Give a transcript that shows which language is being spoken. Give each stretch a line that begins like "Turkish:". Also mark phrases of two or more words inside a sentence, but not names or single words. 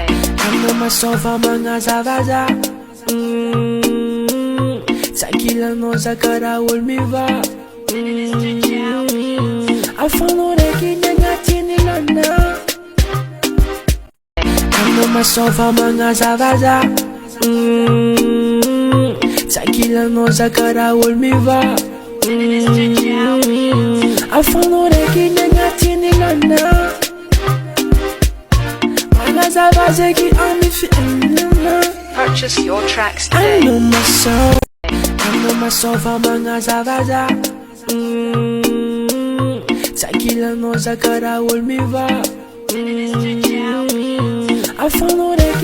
Malagasy: Anao masova mangazavaza Tsakilanao zakara olo miva Afanao raiky ny agnatiny lana Anao masova mangazavaza Tsakilanao zakara olo miva Afanao raiky ny agnatiny lana Mangazavaza ki ami fiainana
English: Purchase your tracks today.
Malagasy: Anao masova mangazavaza Tsakilanao zakara olo miva Afanao